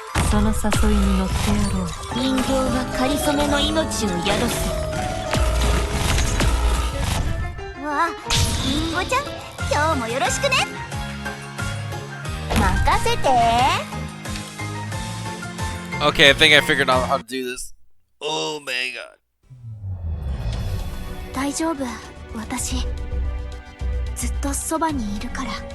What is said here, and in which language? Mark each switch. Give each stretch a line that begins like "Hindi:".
Japanese: その誘いに乗ってやろう。人形は仮初めの命を宿す。わあ、リンゴちゃん、今日もよろしくね。任せて。
English: Okay, I think I figured out how to do this. Oh my god.
Japanese: 大丈夫、私ずっとそばにいるから。